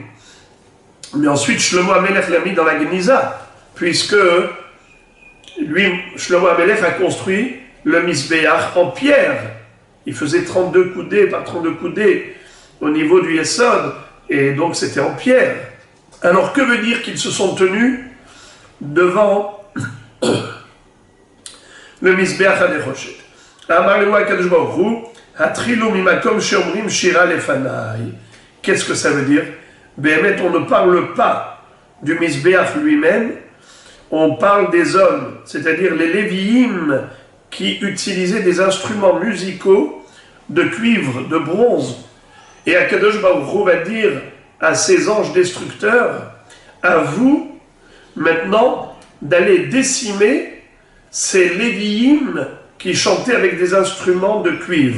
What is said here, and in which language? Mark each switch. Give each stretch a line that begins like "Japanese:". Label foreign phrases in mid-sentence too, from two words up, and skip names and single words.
French: Mais ensuite,
Hebrew: שלמה המלך
French: l'a mis dans la Geniza, puisque lui,
Hebrew: שלמה המלך
French: a construit le Misbéach en pierre. Il faisait 32 coudées par 32 coudées au niveau du Yesod, et donc c'était en pierre. Alors que veut dire qu'ils se sont tenus devant le
Hebrew: מזבח הנחושת? אמר להו הקדוש ברוך הוא, הטרילו ממקום שאומרים שירה לפני.
French: Qu'est-ce que ça veut dire? Béhémet, on ne parle pas du Misbéach lui-même, on parle des hommes, c'est-à-dire les Lévi'im qui utilisaient des instruments musicaux de cuivre, de bronze. Et
Hebrew: הקדוש ברוך הוא
French: va dire à ses anges destructeurs, à vous, maintenant, d'aller décimer ces Lévi'im qui chantaient avec des instruments de cuivre.